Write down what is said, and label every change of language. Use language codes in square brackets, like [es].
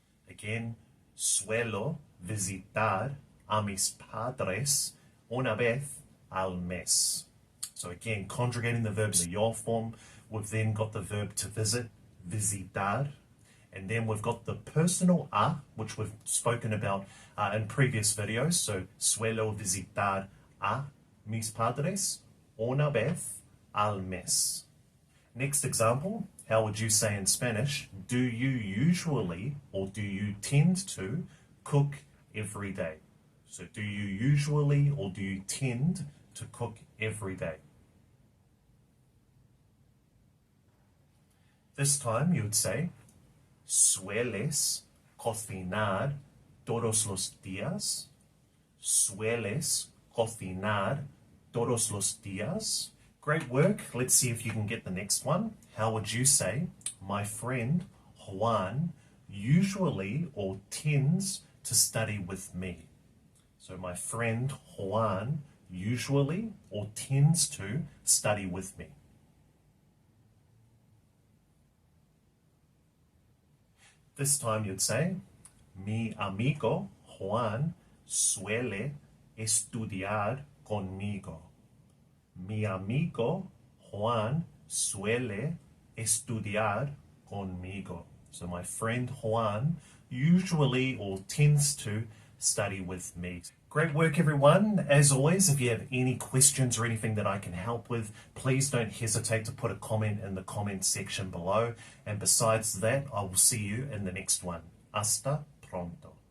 [en] Again, [es] suelo visitar a mis padres una vez al mes. [en] So again, conjugating the verbs in the yo form, we've then got the verb to visit, visitar, and then we've got the personal a, which we've spoken about in previous videos. So, [es] suelo visitar a mis padres una vez al mes. [en] Next example, how would you say in Spanish, do you usually or do you tend to cook every day? So, do you usually or do you tend to cook every day? This time you would say, [es] sueles cocinar todos los días? Sueles cocinar todos los días? [en] Great work. Let's see if you can get the next one. How would you say, my friend Juan usually or tends to study with me? So my friend Juan usually or tends to study with me. This time you'd say, [es] mi amigo Juan suele estudiar conmigo. Mi amigo Juan suele estudiar conmigo. [en] So my friend Juan usually or tends to study with me. Great work, everyone. As always, if you have any questions or anything that I can help with, please don't hesitate to put a comment in the comment section below. And besides that, I will see you in the next one. [es] Hasta pronto.